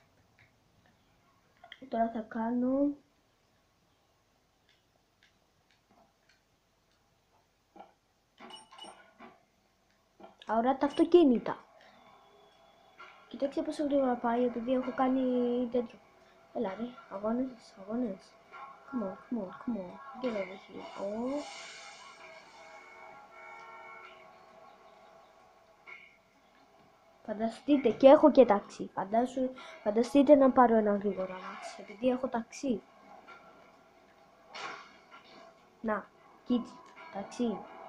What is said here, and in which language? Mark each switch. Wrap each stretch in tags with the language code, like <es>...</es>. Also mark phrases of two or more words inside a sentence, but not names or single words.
<el>Τώρα θα κάνω... αόρατα αυτοκίνητα. Κοιτάξτε πόσο γρήγορα πάει, επειδή έχω κάνει τέτοιο. Έλα ρε, αγώνες.</el> <en>Come on. Get over here.</en> <el>Φανταστείτε, και έχω και ταξί. Φανταστείτε να πάρω ένα γρήγορο αμάξι, επειδή έχω ταξί. Να, κοίτα, ταξί.</el>